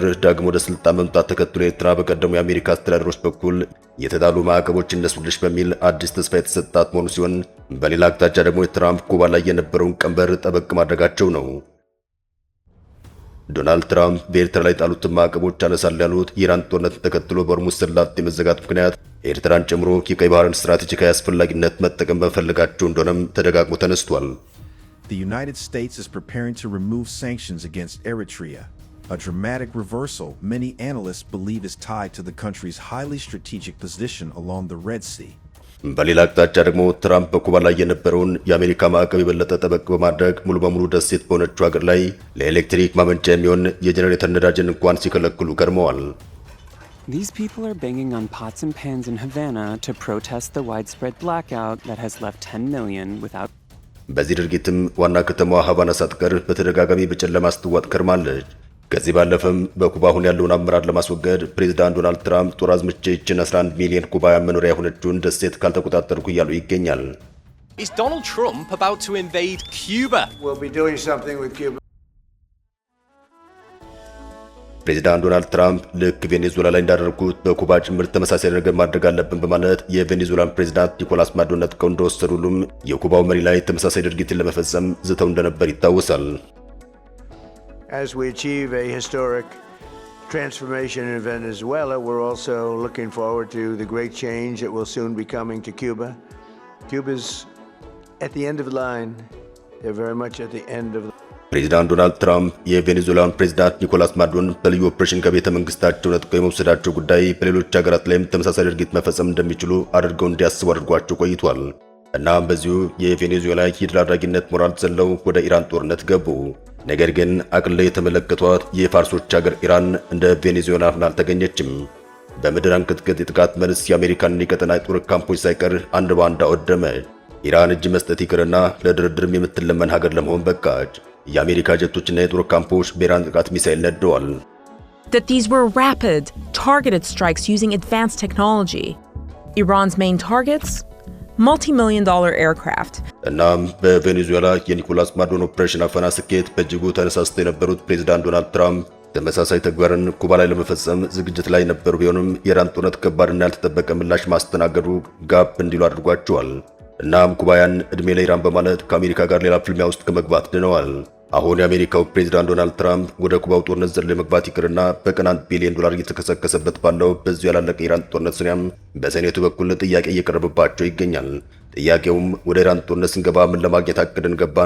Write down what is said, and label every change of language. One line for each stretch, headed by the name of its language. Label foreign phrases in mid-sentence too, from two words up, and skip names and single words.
Amharic: ዳግም ወደ ስልጣን መምጣት ተከትሎ ኤርትራ በቀደሙ የአሜሪካ አስተዳደሮች በኩል የተጣሉ ማዕቀቦች እነሱልሽ በሚል አዲስ ተስፋ የተሰጣት መሆኑ ሲሆን፣ በሌላ አቅጣጫ ደግሞ የትራምፕ ኩባ ላይ የነበረውን ቀንበር ጠበቅ ማድረጋቸው ነው። ዶናልድ ትራምፕ በኤርትራ ላይ ጣሉትን ማዕቀቦች አነሳል ያሉት የኢራን ጦርነት ተከትሎ በሆርሙዝ ሰላጤ መዘጋት ምክንያት ኤርትራን ጨምሮ የቀይ ባህርን ስትራቴጂካዊ አስፈላጊነት መጠቀም በመፈለጋቸው እንደሆነም ተደጋግሞ ተነስቷል።
English: The United States is preparing to remove sanctions against Eritrea, a dramatic reversal many analysts believe is tied to the country's highly strategic position along the Red Sea.
Amharic: በሌላ አቅጣጫ ደግሞ ትራምፕ በኩባ ላይ የነበረውን የአሜሪካ ማዕቀብ የበለጠ ጠበቅ በማድረግ ሙሉ በሙሉ ደሴት በሆነችው ሀገር ላይ ለኤሌክትሪክ ማመንጫ የሚሆን የጄኔሬተር ነዳጅን እንኳን ሲከለክሉ ከርመዋል።
English: These people are banging on pots and pans in Havana to protest the widespread blackout that has left 10 million without
Amharic: በዚህ ድርጊትም ዋና ከተማዋ ሀቫና ሳትቀር በተደጋጋሚ በጨለማ ስትዋጥ ከርማለች። ከዚህ ባለፈም በኩባ አሁን ያለውን አመራር ለማስወገድ ፕሬዝዳንት ዶናልድ ትራምፕ ጦር አዝምቼ ይችን 11 ሚሊዮን ኩባውያን መኖሪያ የሆነችውን ደሴት ካልተቆጣጠርኩ እያሉ ይገኛል።
English: Is Donald Trump about to invade Cuba? We'll be doing something with Cuba.
Amharic: ፕሬዝዳንት ዶናልድ ትራምፕ ልክ ቬኔዙዌላ ላይ እንዳደረጉት በኩባ ጭምር ተመሳሳይ ነገር ማድረግ አለብን በማለት የቬኔዙዌላን ፕሬዝዳንት ኒኮላስ ማዱሮን ነጥቀው እንደወሰዱ ሁሉም የኩባው መሪ ላይ ተመሳሳይ ድርጊትን ለመፈጸም ዝተው እንደነበር ይታወሳል።
English: As we achieve a historic transformation in Venezuela, we're also looking forward to the great change that will soon be coming to Cuba. Cuba's at the end of the line. They're very much at the end of the
Amharic: ፕሬዚዳንት ዶናልድ ትራምፕ የቬኔዙዌላን ፕሬዚዳንት ኒኮላስ ማዱሮን በልዩ ኦፕሬሽን ከቤተ መንግስታቸው ነጥቀው የመውሰዳቸው ጉዳይ በሌሎች ሀገራት ላይም ተመሳሳይ ድርጊት መፈጸም እንደሚችሉ አድርገው እንዲያስቡ አድርጓቸው ቆይቷል። እናም በዚሁ የቬኔዙዌላ የድል አድራጊነት ሞራል ዘለው ወደ ኢራን ጦርነት ገቡ። ነገር ግን አቅል ላይ የተመለከቷት የፋርሶች ሀገር ኢራን እንደ ቬኔዙዌላ ሆና አልተገኘችም። በምድር አንቀጥቅጥ የጥቃት መልስ የአሜሪካን የቀጠና የጦር ካምፖች ሳይቀር አንድ ባንድ አወደመ። ኢራን እጅ መስጠት ይቅርና ለድርድርም የምትለመን ሀገር ለመሆን በቃች። የአሜሪካ ጀቶችና የጦር ካምፖች በኢራን ጥቃት ሚሳኤል ነደዋል።
English: That these were rapid, targeted strikes using advanced technology. Iran's main targets? Multi-million-dollar aircraft.
Amharic: እናም በቬኔዙዌላ የኒኮላስ ማዱሮን ኦፕሬሽን አፈና ስኬት በእጅጉ ተነሳስተው የነበሩት ፕሬዚዳንት ዶናልድ ትራምፕ ተመሳሳይ ተግባርን ኩባ ላይ ለመፈጸም ዝግጅት ላይ ነበሩ። ቢሆንም የኢራን ጦርነት ከባድና ያልተጠበቀ ምላሽ ማስተናገዱ ጋብ እንዲሉ አድርጓቸዋል። እናም ኩባውያን እድሜ ለኢራን በማለት ከአሜሪካ ጋር ሌላ ፍልሚያ ውስጥ ከመግባት ድነዋል። አሁን የአሜሪካው ፕሬዚዳንት ዶናልድ ትራምፕ ወደ ኩባው ጦርነት ዘሎ መግባት ይቅርና በቀን $1 ቢሊዮን እየተከሰከሰበት ባለው በዚሁ ያላለቀ ኢራን ጦርነት ዙሪያም በሴኔቱ በኩል ጥያቄ እየቀረበባቸው ይገኛል። ጥያቄውም ወደ ኢራን ጦርነት ስንገባ ምን ለማግኘት አቅደን ገባን?